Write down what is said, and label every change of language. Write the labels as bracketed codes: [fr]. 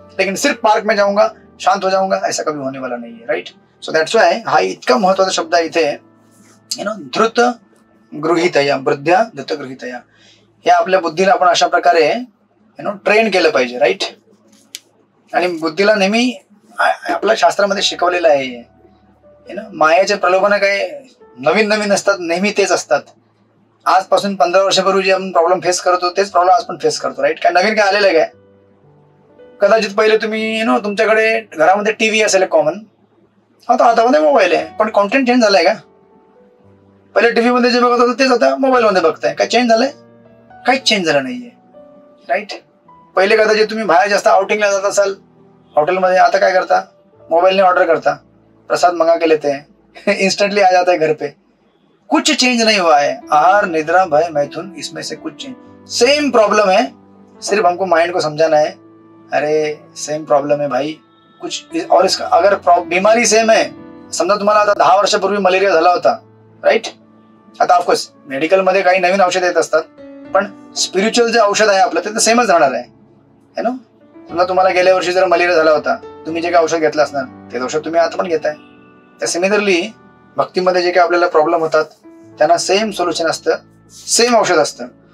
[hi] लेकिन सिर्फ पार्क में जाऊंगा, शांत हो जाऊंगा, ऐसा कभी होने वाला नहीं है. [en] Right? So that's why [mr] हा इतका महत्वाचा शब्द आहे इथे धृत गृहीतया, बुद्ध्या धृत गृहीतया. या आपल्या बुद्धीला आपण अशा प्रकारे ट्रेन केलं पाहिजे. राईट? आणि बुद्धीला नेहमी आपल्या शास्त्रामध्ये शिकवलेलं आहे मायाचे प्रलोभन काही नवीन नवीन असतात, नेहमी तेच असतात. आजपासून 15 वर्षापूर्वी जे आपण प्रॉब्लेम फेस करतो तेच प्रॉब्लेम आज पण फेस करतो. राईट? काय नवीन काय आलेलं काय? कदाचित पहिले तुम्ही तुमच्याकडे घरामध्ये टीव्ही असेल कॉमन, आता हातामध्ये मोबाईल आहे, पण कॉन्टेंट चेंज झालाय का? पहिले टीव्ही मध्ये जे बघत होतं तेच आता मोबाईल मध्ये बघताय. काय चेंज झालंय? काहीच चेंज झालं नाहीये. राईट? पहिले कदाचित तुम्ही बाहेर जास्त आउटिंगला जात असाल हॉटेलमध्ये, आता काय करता? मोबाईलने ऑर्डर करता, [hi] प्रसाद मंगा के लेते हैं, इंस्टेंटली आ जाता है घर पे. कुछ चेंज नहीं हुआ है. आहार, निद्रा, भय, मैथुन, इसमें से कुछ चेंज, सेम प्रॉब्लम है. सिर्फ हमको माइंड को समझाना है, अरे सेम प्रॉब्लम है भाई, कुछ और इसका अगर बीमारी सेम है, [mr] समजा तुम्हाला आता 10 वर्षापूर्वी मलेरिया झाला होता. [en] Right? [mr] आता ऑफकोर्स मेडिकल मध्ये काही नवीन औषध येत असतात, पण स्पिरिच्युअल जे औषध आहे आपलं ते तर सेमच राहणार आहे. समजा तुम्हाला गेल्या वर्षी जर मलेरिया झाला होता, तुम्ही जे काही औषध घेतलं असणार ते औषध तुम्ही आता पण घेताय. त्या सिमिलरली भक्तीमध्ये जे काही आपल्याला प्रॉब्लेम होतात त्यांना सेम सोल्युशन असतं, सेम औषध असतं.